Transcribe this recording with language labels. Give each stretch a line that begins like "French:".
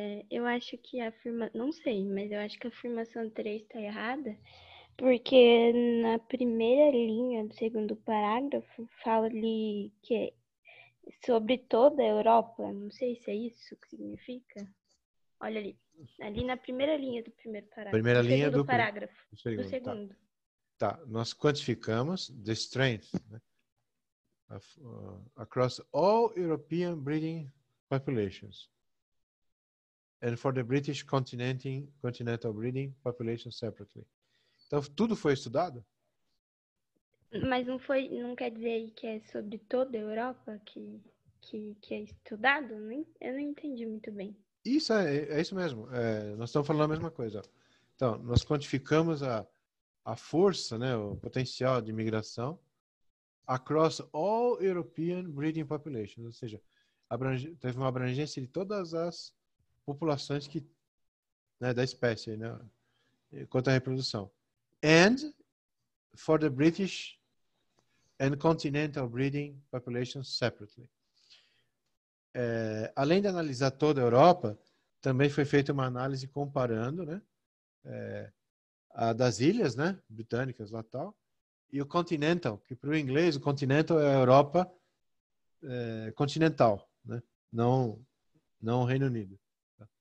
Portuguese: eu acho que não sei, mas eu acho que a afirmação 3 está errada, porque na primeira linha do segundo parágrafo fala ali que é sobre toda a Europa. Não sei se é isso que significa. Olha ali na primeira linha do primeiro parágrafo. Primeira linha segundo do parágrafo. segundo. Do segundo. Tá. Nós quantificamos
English: the strength,
Portuguese: né?
English: Across all European breeding populations and for the British continental breeding population separately.
Portuguese: Então, tudo foi estudado? Mas não quer dizer aí que é sobre toda a Europa que é estudado? Eu não entendi muito bem. Isso é isso mesmo. Nós estamos falando a mesma coisa. Então, nós quantificamos a força, né, o potencial de migração
English: across all European breeding populations,
Portuguese: ou seja, teve uma abrangência de todas as populações né, da espécie, né, quanto à reprodução.
English: And for the British and continental breeding populations separately.
Portuguese: Além de analisar toda a Europa, também foi feita uma análise comparando, né, a das ilhas, né, britânicas lá tal, e o continental, que para o inglês o continental é a Europa continental, né, não o Reino Unido. Tá?